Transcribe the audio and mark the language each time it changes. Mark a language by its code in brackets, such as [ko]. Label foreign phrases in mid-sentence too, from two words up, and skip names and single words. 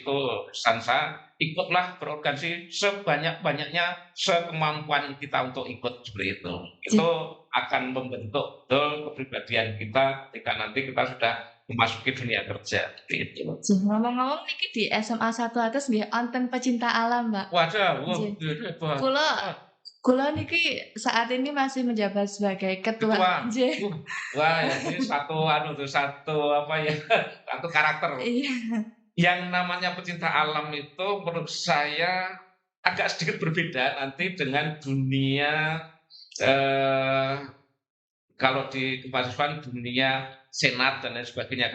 [id] Itu pesan saya, ikutlah berorganisasi sebanyak-banyaknya, sekemampuan kita untuk ikut seperti itu. Itu akan membentuk betul kepribadian kita ketika nanti kita sudah memasuki dunia kerja. Gitu. [jv] Ngomong-ngomong niki di SMA 1 atas nggih wonten [id] pecinta alam, [jv] Mbak. [id] Waduh, [jv] Kula niki [id] saat ini masih menjabat sebagai ketua. Wah, ini satu karakter. Iya. Yang namanya pecinta alam itu menurut saya agak sedikit berbeda nanti dengan dunia kalau di kemahasiswaan, dunia senat dan lain sebagainya.